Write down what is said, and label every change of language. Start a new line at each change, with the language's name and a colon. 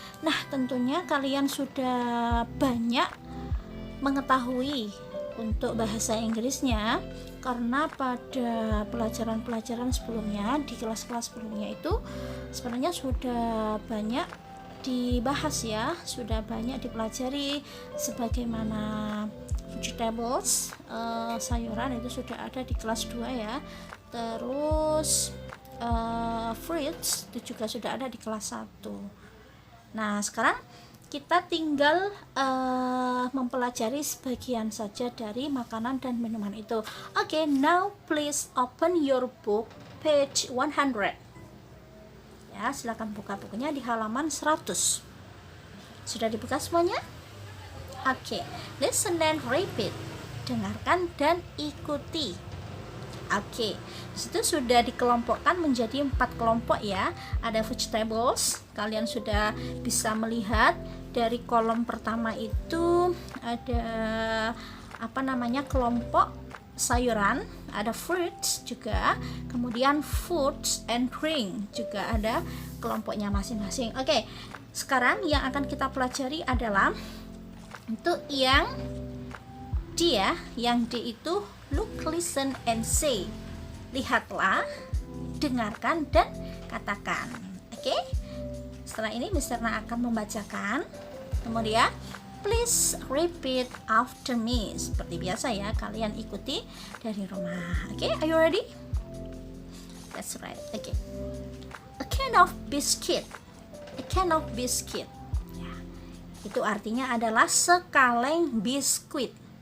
Indonesian: Nah, tentunya kalian sudah banyak mengetahui untuk bahasa Inggrisnya, karena pada pelajaran-pelajaran sebelumnya, di kelas-kelas sebelumnya itu sebenarnya sudah banyak dibahas ya, sudah banyak dipelajari, sebagaimana vegetables, sayuran itu sudah ada di kelas 2 ya. Terus fruits itu juga sudah ada di kelas 1. Nah, sekarang kita tinggal mempelajari sebagian saja dari makanan dan minuman itu.
English: Oke, now please open your book page 100.
Indonesian: Ya, silakan buka bukunya di halaman 100. Sudah dibuka semuanya?
English: Oke, listen and repeat.
Indonesian: Dengarkan dan ikuti. Oke, disitu sudah dikelompokkan menjadi 4 kelompok ya. Ada vegetables, kalian sudah bisa melihat dari kolom pertama itu ada kelompok sayuran, ada fruits juga, kemudian
English: foods and drink
Indonesian: juga ada kelompoknya masing-masing. Oke, sekarang yang akan kita pelajari adalah untuk yang D ya, yang D itu
English: look, listen, and say.
Indonesian: Lihatlah, dengarkan, dan katakan. Oke? Setelah ini Mister Na akan membacakan.
English: Kemudian please repeat after me.
Indonesian: Seperti biasa ya, kalian ikuti dari rumah.
English: Oke, are you ready? That's right. Oke. A can of biscuit. A can of biscuit. Ya.
Indonesian: Itu artinya adalah sekaleng biskuit.